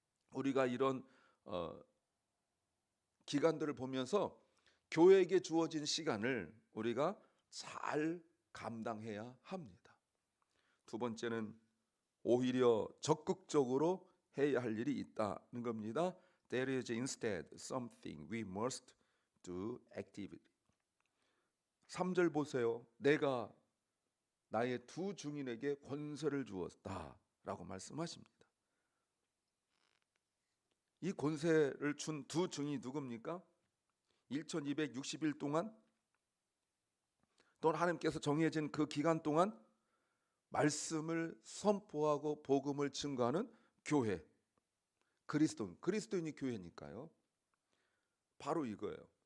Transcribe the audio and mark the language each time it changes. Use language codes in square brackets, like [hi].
[ko] 우리가 이런 기간들을 보면서 교회에게 주어진 시간을 우리가 잘 감당해야 합니다. 두 번째는 오히려 적극적으로 해야 할 일이 있다는 겁니다. [en] There is instead something we must do actively. [ko] 3절 보세요. 내가 나의 두 증인에게 권세를 주었다라고 말씀하십니다. 이 권세를 준 두 증인이 누굽니까? 1260일 동안 또는 하나님께서 정해진 그 기간 동안 말씀을 선포하고 복음을 증거하는 교회, 그리스도인이 교회니까요. 바로 이거예요.